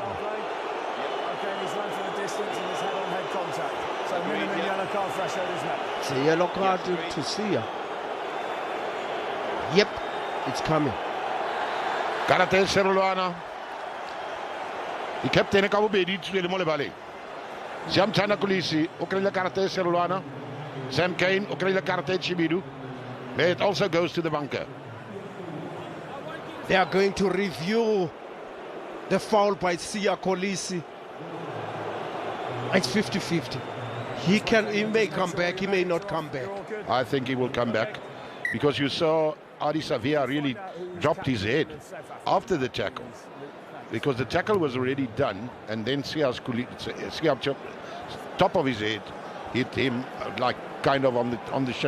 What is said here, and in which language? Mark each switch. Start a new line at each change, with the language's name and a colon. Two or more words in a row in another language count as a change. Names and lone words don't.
English: Okay, he's run to the distance and he's head-on-head contact. So minimum yellow card threshold, isn't it? It's a yellow card to Sia. Yep, it's coming.
Tswana: Karate Serolwana.
English: The captain
Tswana: ka bobedi tswele mo lebale. Siamthanda Kolisi o kry-ile karate Serolwana. Sam Kane o kry-ile karate Chibidu.
English: It also goes to the bunker. They are going to review the foul by Sia Kolisi. It's 50-50. He may come back, he may not come back. I think he will come back because you saw Adisavia really dropped his head after the tackle because the tackle was already done and then Sia's top of his head hit him like kind of on the shin.